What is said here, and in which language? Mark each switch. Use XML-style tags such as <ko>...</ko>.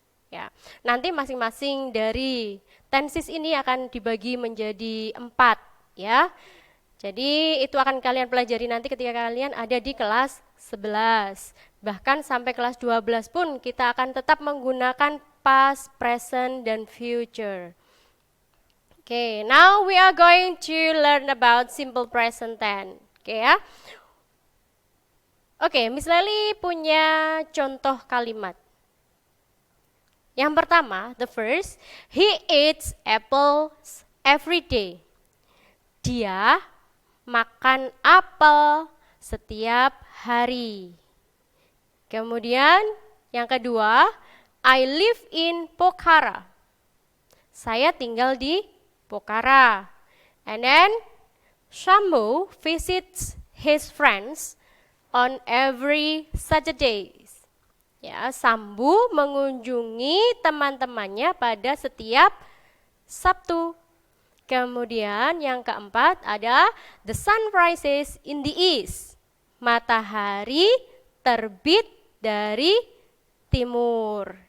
<id>Ya, nanti masing-masing dari tenses ini akan dibagi menjadi 4 ya. Jadi itu akan kalian pelajari nanti ketika kalian ada di kelas 11. Bahkan sampai kelas 12 pun kita akan tetap menggunakan past, present, dan future.</id> <en>Okay, now we are going to learn about simple present tense. Oke ya.</en> <id>Oke, Miss Leli punya contoh kalimat. Yang pertama,</id> <en>the first, he eats apples every day.</en> <id>Dia makan apel setiap hari. Kemudian, yang kedua,</id> <en>I live in Pokhara.</en> <id>Saya tinggal di Pokhara.</id> <en>And then, Shambhu visits his friends on every Saturdays.</en> <id>Ya, Sambu mengunjungi teman-temannya pada setiap Sabtu. Kemudian yang keempat ada</id> <en>the sun rises in the east.</en> <id>Matahari terbit dari timur.</id>